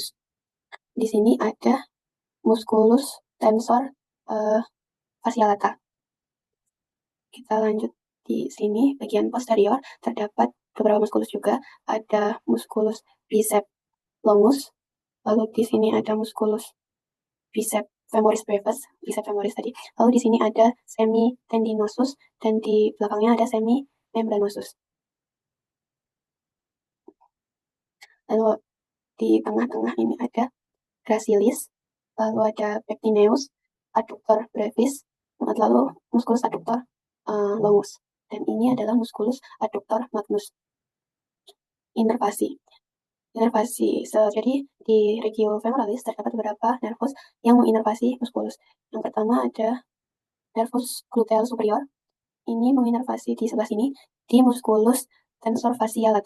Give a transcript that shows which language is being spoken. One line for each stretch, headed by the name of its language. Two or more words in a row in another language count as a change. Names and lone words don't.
Indonesian: Di sini ada
Latin: musculus tensor fascia lata.
Indonesian: Kita lanjut di sini bagian posterior terdapat beberapa muskulus juga. Ada
Latin: musculus biceps longus.
Indonesian: Lalu di sini ada
Latin: musculus biceps femoris brevis, biceps femoris
Indonesian: tadi. Lalu di sini ada
Latin: semi tendinosus
Indonesian: dan di belakangnya ada
Latin: semi membranosus.
Indonesian: Lalu di tengah-tengah ini ada gracilis, lalu ada pectineus,
Latin: adductor brevis,
Indonesian: lalu
Latin: musculus adductor longus.
Indonesian: Dan ini adalah
Latin: musculus adductor magnus.
Indonesian: Inervasi. Jadi di
Latin: regio femoralis
Indonesian: terdapat beberapa nervus yang menginervasi musculus. Yang pertama ada
Latin: nervus gluteal superior.
Indonesian: Ini menginervasi di sebelah sini di
Latin: musculus tensor fascia lata.